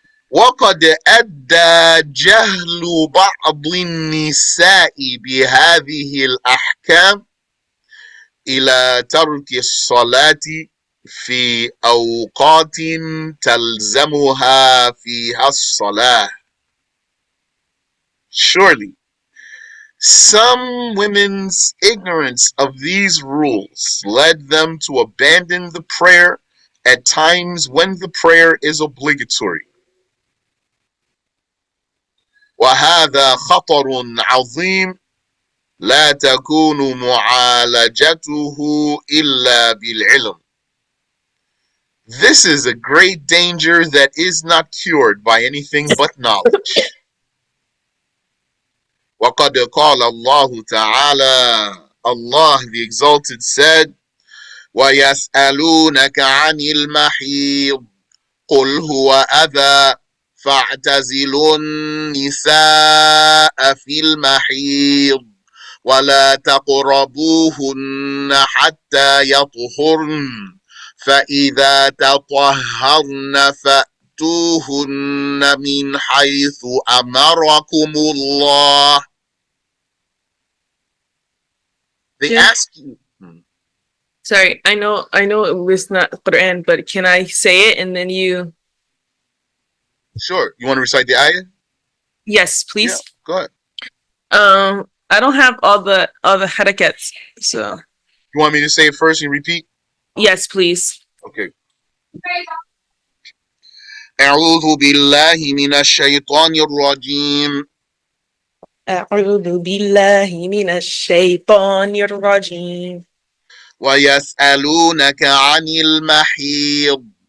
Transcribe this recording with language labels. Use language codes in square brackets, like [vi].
[ar] وقد أدى جهل بعض النساء بهذه الأحكام إلى ترك الصلاة في أوقات تلزمها فيها الصلاة. [en] Surely, some women's ignorance of these rules led them to abandon the prayer at times when the prayer is obligatory. [ar] وهذا خطر عظيم لا تكون معالجته إلا بالعلم. [en] This is a great danger that is not cured by anything but knowledge. [ar] وقد قال الله تعالى, [en] Allah the Exalted said, [ar] ويسألونك عن المحيض قل هو أذى فاعتزلوا النساء في المحيض ولا تقربوهن حتى يطهرن فإذا تطهرن فأتوهن من حيث أمركم الله. [en] They ask you. Sorry, I know it's not Quran, but can I say it and then you? Sure. You want to recite the ayah? Yes, please. Yeah, go ahead. I don't have all the harakats, so. You want me to say it first and repeat? Yes, please. Okay. [ar] أعوذ بالله من الشيطان الرجيم. أعوذ بالله من الشيطان الرجيم. ويسألونك عن المحيض.